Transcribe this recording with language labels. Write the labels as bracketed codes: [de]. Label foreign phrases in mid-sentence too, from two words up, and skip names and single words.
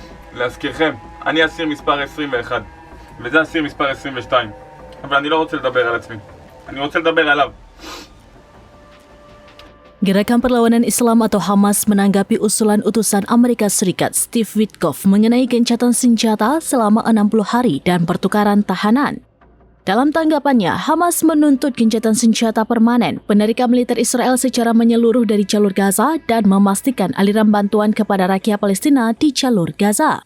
[he] להזכירכם, אני אסיר מספר 21, וזה אסיר מספר 22. אבל אני לא רוצה לדבר על עצמי, אני רוצה לדבר עליו. [id] Gerakan Perlawanan Islam atau Hamas menanggapi usulan utusan Amerika Serikat Steve Witkoff mengenai gencatan senjata selama 60 hari dan pertukaran tahanan. Dalam tanggapannya, Hamas menuntut gencatan senjata permanen, penarikan militer Israel secara menyeluruh dari jalur Gaza dan memastikan aliran bantuan kepada rakyat Palestina di jalur Gaza.